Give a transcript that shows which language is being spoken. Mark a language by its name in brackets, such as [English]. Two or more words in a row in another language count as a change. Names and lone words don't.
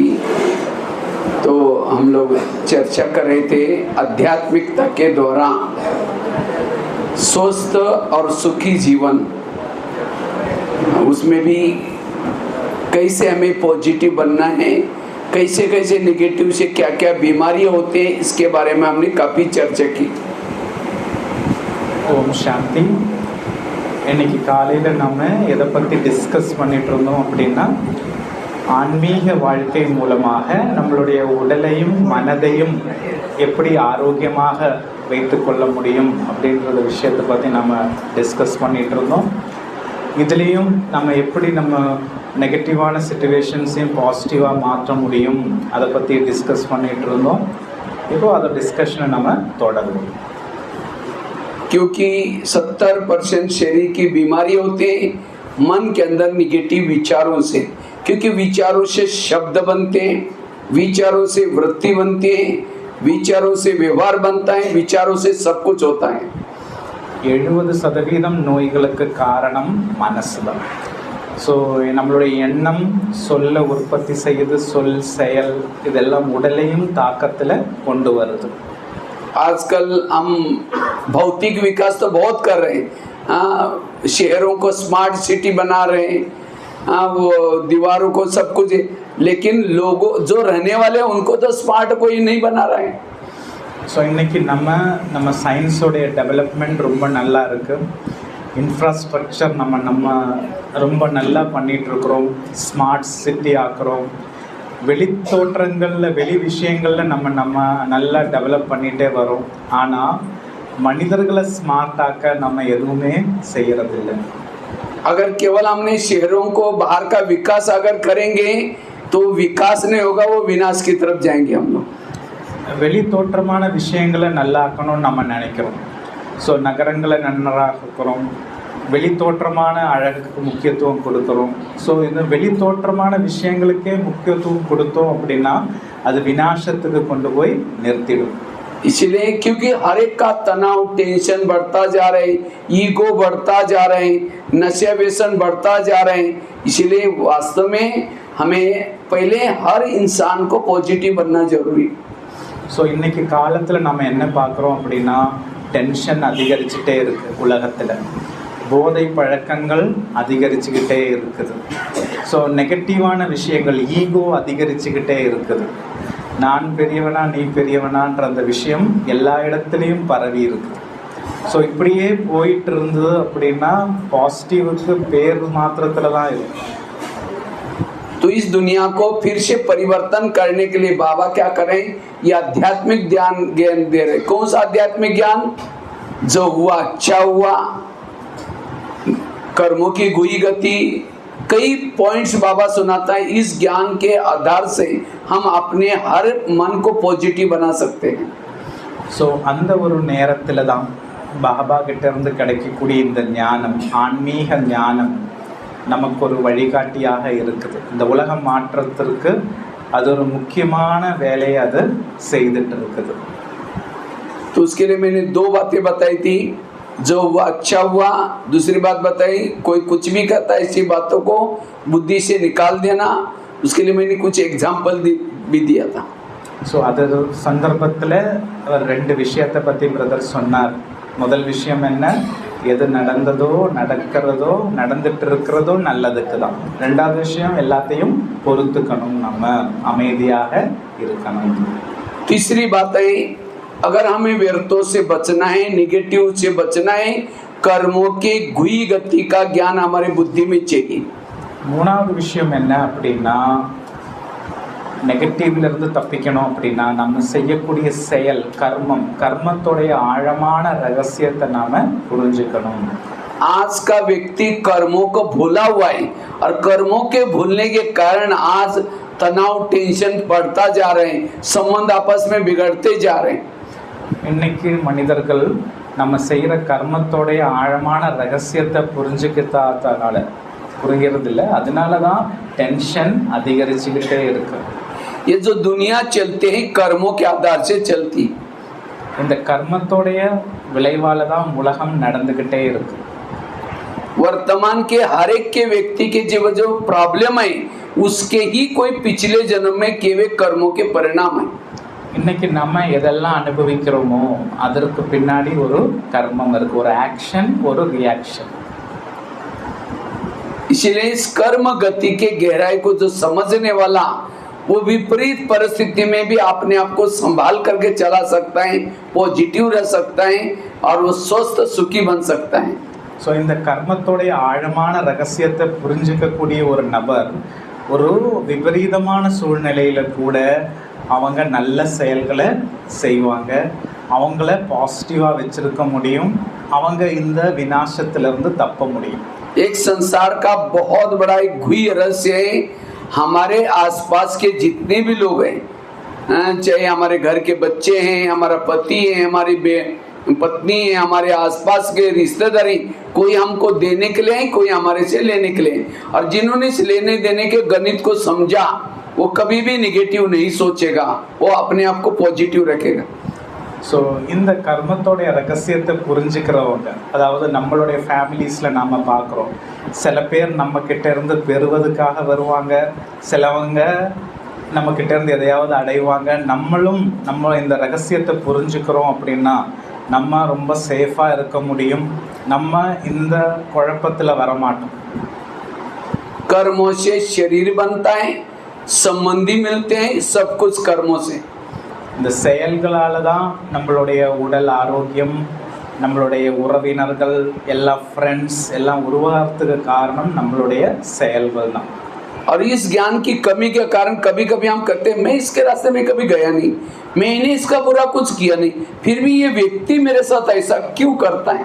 [Hindi] तो हम लोग चर्चा कर रहे थे आध्यात्मिकता के द्वारा स्वस्थ और सुखी जीवन, उसमें भी कैसे हमें पॉजिटिव बनना है, कैसे कैसे नेगेटिव से क्या क्या बीमारियां होते हैं, इसके बारे में हमने काफ़ी चर्चा की। [Tamil] ஓம் சாந்தி. இன்னைக்கு காலையில் நம்ம எதை பற்றி டிஸ்கஸ் பண்ணிட்டு இருந்தோம் அப்படின்னா, ஆன்மீக வாழ்க்கை மூலமாக நம்மளுடைய உடலையும் மனதையும் எப்படி ஆரோக்கியமாக வைத்து கொள்ள முடியும் அப்படின்ற விஷயத்தை பற்றி நம்ம டிஸ்கஸ் பண்ணிட்டு இருந்தோம். இதுலேயும் நம்ம எப்படி நம்ம நெகட்டிவான சிச்சுவேஷன்ஸையும் பாசிட்டிவாக மாற்ற முடியும் அதை பற்றி டிஸ்கஸ் பண்ணிட்டு இருந்தோம். இப்போ அதை डिस्कशन நம்ம தொடருவோம். [Hindi] क्योंकि 70% शरीर की बीमारी होते हैं मन के अंदर निगेटिव विचारों से, क्योंकि विचारों से शब्द बनते हैं, विचारों से वृत्ति बनती है, विचारों से व्यवहार बनता है, विचारों से सब कुछ होता है। [Tamil] 70% நோய்களுக்கு காரணம் மனசு தான். ஸோ நம்மளுடைய எண்ணம் சொல்ல உற்பத்தி செய்யுது, சொல் செயல் இதெல்லாம் உடலையும் தாக்கத்தில் கொண்டு வருது. [Hindi] आजकल हम भौतिक विकास तो बहुत कर रहे हैं, शहरों को [English] smart city [Hindi] बना रहे हैं, वो दीवारों को सब कुछ, लेकिन लोगों जो रहने वाले हैं उनको तो स्मार्ट कोई नहीं बना रहा है। [Tamil] ஸோ இன்றைக்கி நம்ம சயின்ஸோடைய டெவலப்மெண்ட் ரொம்ப நல்லா இருக்குது. இன்ஃப்ராஸ்ட்ரக்சர் நம்ம ரொம்ப நல்லா பண்ணிகிட்ருக்குறோம், [English] smart city [Tamil] ஆக்குறோம். வெளி தோற்றங்களில் வெளி விஷயங்களில் நம்ம நல்லா டெவலப் பண்ணிகிட்டே வரோம். ஆனால் மனிதர்களை ஸ்மார்ட்டாக்க நம்ம எதுவுமே செய்கிறதில்லை. [Hindi] अगर केवल हमने शहरों को बाहर का विकास अगर करेंगे तो विकास नहीं होगा, वो विनाश की तरफ जाएंगे हम लोग. [Tamil] வெளி தோற்றமான விஷயங்களை நல்லா ஆக்கணும்னு நம்ம நினைக்கிறோம். ஸோ நகரங்களை நன்றாக்குறோம், வெளி தோற்றமான அழகுக்கு முக்கியத்துவம் கொடுக்குறோம். ஸோ இந்த வெளி தோற்றமான விஷயங்களுக்கே முக்கியத்துவம் கொடுத்தோம் அப்படின்னா அது விநாசத்துக்கு கொண்டு போய் நிறுத்திடும். [Hindi] इसलिए क्योंकि हर एक का तनाव टेंशन बढ़ता जा रहे हैं, ईगो बढ़ता जा रहे हैं, नशा व्यसन बढ़ता जा रहे हैं. इसलिए वास्तव में हमें पहले हर इंसान को पॉजिटिव बनना जरूरी. [Tamil] ஸோ இன்றைக்கி காலத்தில் நம்ம என்ன பார்க்குறோம் அப்படின்னா, டென்ஷன் அதிகரிச்சுட்டே இருக்குது உலகத்தில், போதை பழக்கங்கள் அதிகரிச்சுக்கிட்டே இருக்குது. ஸோ நெகட்டிவான விஷயங்கள், ஈகோ அதிகரிச்சுக்கிட்டே இருக்குது. நான் பெரியவனா நீ பெரியவனான்ற அந்த விஷயம் எல்லா இடத்துலையும் பரவி இருக்குது. ஸோ இப்படியே போயிட்டு இருந்தது அப்படின்னா பாசிட்டிவுக்கு பேர் மாத்திரத்தில் தான் இருக்குது. [Hindi] तो इस दुनिया को फिर से परिवर्तन करने के लिए बाबा क्या करें, ये आध्यात्मिक ज्ञान दे रहे. कौन सा आध्यात्मिक ज्ञान? जो हुआ अच्छा हुआ, कर्मों की गुई गति, कई पॉइंट्स बाबा सुनाता है. इस ज्ञान के आधार से हम अपने हर मन को पॉजिटिव बना सकते हैं. [Tamil] ஸோ அந்த ஒரு நேரத்தில் தான் பாபா கிட்ட இருந்து கிடைக்கக்கூடிய இந்த ஞானம், ஆன்மீக ஞானம் நமக்கு ஒரு வழிகாட்டியாக இருக்குது. இந்த உலகம் மாற்றத்திற்கு அது ஒரு முக்கியமான வேலையை அது செய்துட்டு இருக்குது. [Hindi] तो उसके लिए मैंने दो बातें बताई थी. जो हुआ अच्छा हुआ, दूसरी बात बताई कोई कुछ भी कहता है ऐसी बातों को बुद्धि से निकाल देना. उसके लिए मैंने कुछ एग्जाम्पल भी दिया था. [Tamil] ஸோ அது சந்தர்ப்பத்தில் அவர் 2 விஷயத்தை பற்றி பிரதர் சொன்னார். முதல் விஷயம் என்ன, எது நடந்ததோ நடக்கிறதோ நடந்துட்டு இருக்கிறதோ நல்லதுக்கு தான். 2வது விஷயம் எல்லாத்தையும் பொறுத்துக்கணும், நம்ம அமைதியாக இருக்கணும். [Hindi] तीसरी बात है, अगर हमें व्यर्थों से बचना है, निगेटिव से बचना है, कर्मों के गुई गति का ज्ञान हमारे बुद्धि में चाहिए. [Tamil] 3வது விஷயம் என்ன அப்படின்னா, நெகட்டிவ்லேருந்து தப்பிக்கணும் அப்படின்னா நம்ம செய்யக்கூடிய செயல் கர்மத்தோடைய ஆழமான ரகசியத்தை நாம் புரிஞ்சுக்கணும். [Hindi] आज का व्यक्ति कर्मों को भूला हुआ है और कर्मों के भूलने के कारण आज तनाव टेंशन बढ़ता जा रहे हैं, संबंध आपस में बिगड़ते जा रहे हैं. [Tamil] இன்னைக்கு மனிதர்கள் நம்ம செய்கிற கர்மத்தோடைய ஆழமான ரகசியத்தை புரிகிறதில்ல. அதனால தான் டென்ஷன் அதிகரிச்சுக்கிட்டே இருக்கு. [Hindi] ये जो दुनिया चलते हैं कर्मों के आधार से चलती. [Tamil] இந்த கர்மத்தோடைய விளைவால தான் உலகம் நடந்துக்கிட்டே இருக்கு. [Hindi] वर्तमान के हर एक के व्यक्ति के जीवन जो प्रॉब्लम है उसके ही कोई पिछले जन्म में किए हुए कर्मों के परिणाम है। [Tamil] இன்னைக்கு நம்ம எதெல்லாம் அனுபவிக்கிறோமோ அதற்கு பின்னாடி ஒரு கர்மம் இருக்கு, ஒரு ஆக்ஷன், ஒரு ரியாக்ஷன். [Hindi] इसलिए इस कर्म गति के गहराई को जो समझने वाला वो विपरीत परिस्थिति में भी अपने आप को संभाल करके चला सकता है, पॉजिटिव रह सकता है और वो स्वस्थ सुखी बन सकता है. [Tamil] ஸோ இந்த கர்மத்தோடைய ஆழமான ரகசியத்தை புரிஞ்சுக்கக்கூடிய ஒரு நபர் ஒரு விபரீதமான சூழ்நிலையில கூட அவங்க நல்ல செயல்களை செய்வாங்க, அவங்கள பாசிட்டிவாக வச்சிருக்க முடியும், அவங்க இந்த விநாசத்திலிருந்து தப்ப முடியும். [Hindi] एक संसार का बहुत बड़ा एक गुह्य रहस्य है. हमारे आसपास के जितने भी लोग हैं, चाहे हमारे घर के बच्चे हैं, हमारा पति है, हमारी पत्नी है, हमारे आसपास के रिश्तेदारी, कोई हमको देने के लिए है, कोई हमारे से लेने के लिए. और जिन्होंने इस लेने देने के गणित को समझा वो कभी भी नेगेटिव नहीं सोचेगा, वो अपने आप को पॉजिटिव रखेगा. [Tamil] ஸோ இந்த கர்மத்தோடைய ரகசியத்தை புரிஞ்சுக்கிறவங்க, அதாவது நம்மளுடைய ஃபேமிலிஸில் நாம் பார்க்குறோம், சில பேர் நம்மக்கிட்ட இருந்து பெறுவதுக்காக வருவாங்க, சிலவங்க நம்மக்கிட்ட இருந்து எதையாவது அடைவாங்க. நம்ம இந்த ரகசியத்தை புரிஞ்சுக்கிறோம் அப்படின்னா நம்ம ரொம்ப சேஃபாக இருக்க முடியும், நம்ம இந்த குழப்பத்தில் வரமாட்டோம். [Hindi] कर्मों से शरीर बनता है, संबंधी मिलते हैं, सब कुछ कर्मों से. [Tamil] இந்த செயல்களால் தான் நம்மளுடைய உடல் ஆரோக்கியம், நம்மளுடைய உறவினர்கள், எல்லா ஃப்ரெண்ட்ஸ் எல்லாம் உருவாகிறதுக்கு காரணம் நம்மளுடைய செயல்கள் தான். [Hindi] और इस ज्ञान की कमी के कारण कभी कभी हम कहते हैं मैं इसके रास्ते में कभी गया नहीं, मैंने इसका बुरा कुछ किया नहीं, फिर भी ये व्यक्ति मेरे साथ ऐसा क्यों करता है.